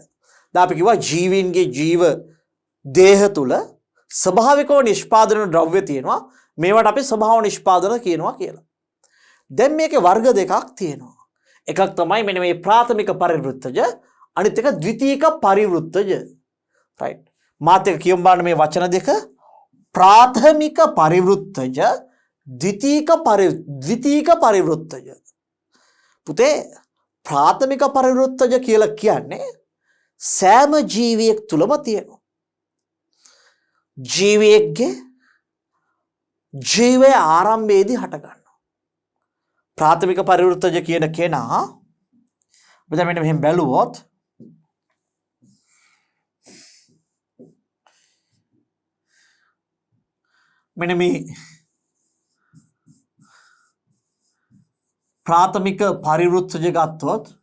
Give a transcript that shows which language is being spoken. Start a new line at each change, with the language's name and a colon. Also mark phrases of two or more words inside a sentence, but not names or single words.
Sinhala: දැන් අපි කිව්වා ජීවීන්ගේ ජීව දේහ තුල ස්වභාවිකව නිෂ්පාදන ද්‍රව්‍ය තියෙනවා. මේවට අපි ස්වභාව නිෂ්පාදන කියනවා කියලා. දැන් මේකේ වර්ග දෙකක් තියෙනවා. එකක් තමයි මෙන්න මේ ප්‍රාථමික පරිවෘත්තජ, අනිත් එක ද්විතීක පරිවෘත්තජ. රයිට්. මාත් එක කියමු බලන්න මේ වචන දෙක. ප්‍රාථමික පරිවෘත්තජ ද්විතීයක පරිවෘත්තජ. පුතේ ප්‍රාථමික පරිවෘත්තජ කියලා කියන්නේ සෑම ජීවියෙක් තුලම තියෙනවා. ජීවියෙක්ගේ ජීවය ආරම්භයේදී හට ගන්නවා. ප්‍රාථමික පරිවෘත්තජ කියන කෙනා මෙතන මෙන්න මෙහෙම බැලුවොත් මෙන්න මේ ප්‍රාථමික පරිවෘත්තජ गත්තොත්